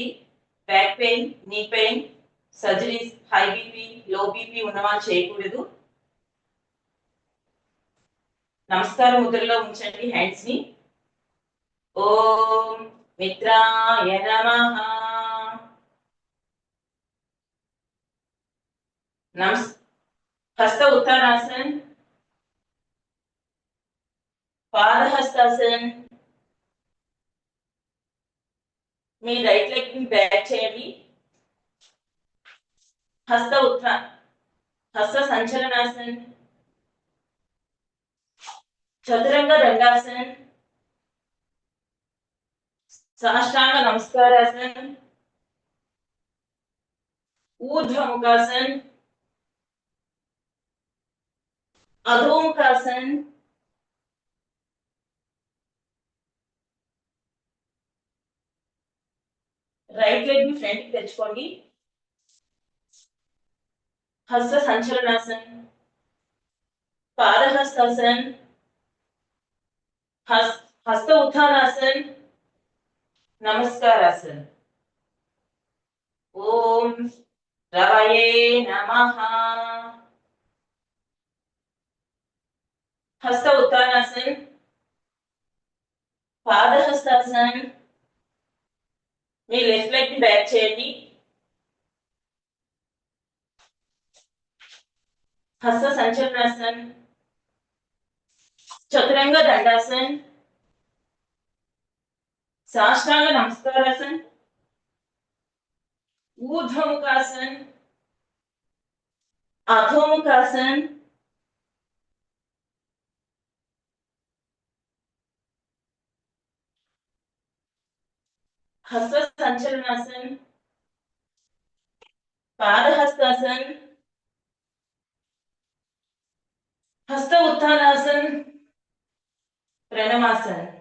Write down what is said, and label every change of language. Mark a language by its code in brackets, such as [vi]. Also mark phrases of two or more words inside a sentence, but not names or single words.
[en] back pain, knee pain, surgeries, high BP, low BP [te] ఉన్నవాళ్ళు చేయకూడదు. నమస్కార ముద్రలో ఉంచండి హ్యాండ్స్ ని. [sa] ఓం మిత్రాయ నమః. हस्त उत्थानासन, पादहस्तासन. [te] మీ [en] right leg [te] ని బ్యాక్ చేయండి. [sa] హస్త ఉత్థాన్, హస్త సంచలనాసన్, చతురంగ దండాసన్, సాష్టాంగ నమస్కారాసన్, ऊर्ध्वमुखासन, अधोमुखासन, [en] right leg [te] ని ఫ్రంట్ కి తెచ్చుకోండి. [sa] హస్త సంచలనాసన్, పాదహస్తాసన్, హస్త ఉత్థానాసన్, నమస్కారాసన్. ఓం రవయే నమః. हस्त उत्थानासन, पादहस्तासन. [te] మీ [en] left leg [te] ని బ్యాక్ చేయండి. [sa] హస్త సంచలనాసన్, చతురంగ దండాసన్, సాష్టాంగ నమస్కారాసన్, ऊर्ध्वमुखासन, अधोमुखासन, हस्त संचलनासन, पादहस्तासन, हस्त उत्थानासन, प्रणमासन.